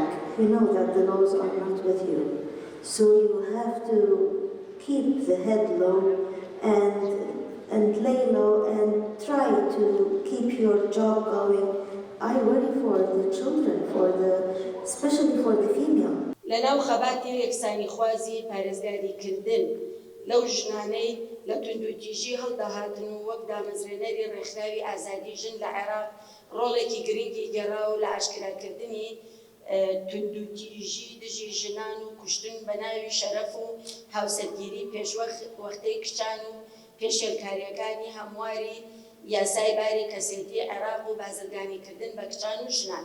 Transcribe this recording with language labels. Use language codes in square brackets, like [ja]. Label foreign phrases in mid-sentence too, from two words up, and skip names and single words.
[en] You know that the laws are not with you. So you have to keep the head low and lay low and try to keep your job going. I worry for the children, especially for the female. [ckb] لەناو خەباتی یەکسانی خوازی پارێزگاریکردن لەو ژنانەی لە توندوتیژی هەڵداهاتن و وەک دامەزرێنەری ڕێکخراوی ئازادی ژن لە عێراق ڕۆڵێکی گرنگی گەڕا و لە عاشکراکردنی توندوتیژی دژی ژنان و کوشتن بە ناوی شەرەف و هاوسەرگیری پێشوەختەی کچان و پێشێلکاریەکانی هەمواری یاسای باری کەسێتی عێراق و بازرگانیکردن بە کچان و ژنان.